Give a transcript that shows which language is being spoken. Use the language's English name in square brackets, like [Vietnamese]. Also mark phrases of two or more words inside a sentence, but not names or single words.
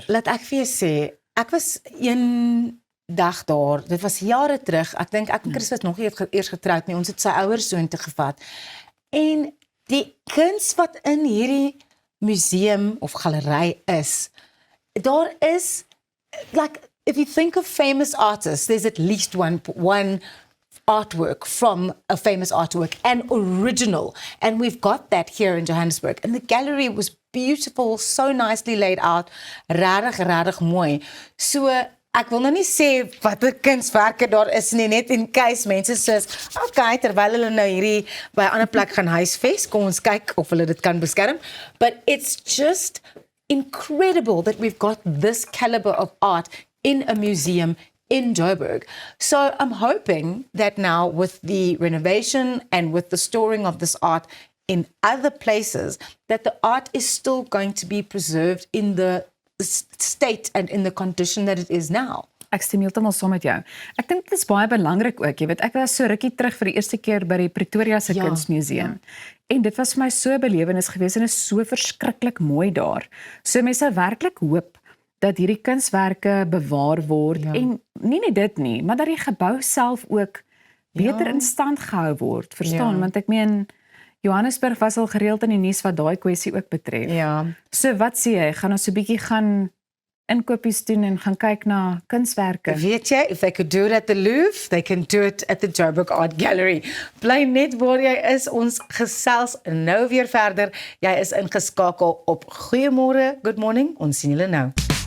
[Afrikaans] Laat ek vir jou sê, ek was een dag daar, dit was jare terug, ek dink ek en Chris was nog nie eers getroud nie, ons het sy ouers soontoe gevat, en die kuns wat in hierdie museum of galery is, daar is, [English] like, if you think of famous artists, there's at least one artwork from a famous artwork, and original, and we've got that here in Johannesburg, and the gallery was beautiful, so nicely laid out, [Afrikaans] rarig mooi. So, ek wil nou nie sê wat die kunswerke daar is nie, net [English] in case [Afrikaans] mense sê, okay, terwyl hulle nou hierdie by 'n ander plek gaan huisves, kom ons kyk of hulle dit kan beskerm, [English] but it's just incredible that we've got this caliber of art in a museum in Joburg. So I'm hoping that now with the renovation and with the storing of this art in other places, that the art is still going to be preserved in the state and in the condition that it is now. [Afrikaans] Ek stem heeltemal saam met jou. Ek dink dit is baie belangrik ook, jy weet, ek was so rukkie terug vir die eerste keer by die Pretoria se Kunsmuseum. En dit was vir my so 'n belewenis gewees en is so verskriklik mooi daar. So mense sou werklik hoop dat hierdie kunswerke bewaar word en nie net dit nie, maar dat die gebou self ook beter in stand gehou word, verstaan? Want ek meen, Johannesburg was al gereeld in die nuus wat daai kwessie ook betref. Ja. So wat sê jy, gaan ons so 'n bietjie gaan inkopies doen en gaan kyk na kunswerke? Weet jy, [English] if they could do it at the Louvre, they can do it at the Joburg Art Gallery. [Afrikaans] Bly net waar jy is, ons gesels nou weer verder. Jy is ingeskakel op Goeiemôre, [English] good morning, [Afrikaans] ons sien julle nou.